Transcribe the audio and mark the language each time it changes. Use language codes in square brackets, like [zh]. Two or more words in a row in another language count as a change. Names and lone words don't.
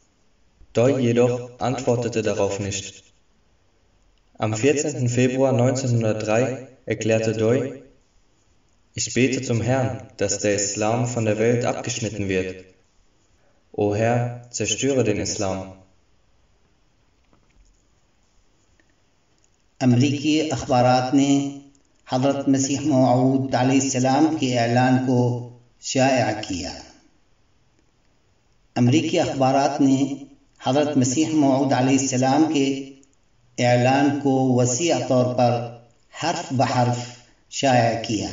[de] Doi jedoch antwortete darauf nicht. Am 14. Februar 1903 erklärte Doi: Ich bete zum Herrn, dass der Islam von der Welt abgeschnitten wird. O Herr, zerstöre den Islam. [ur] امریکی اخبارات نے حضرت مسیح موعود علیہ السلام کے اعلان کو شائع کیا. امریکی اخبارات نے حضرت مسیح موعود علیہ السلام کے اعلان کو وسیع طور پر حرف بحرف شائع کیا.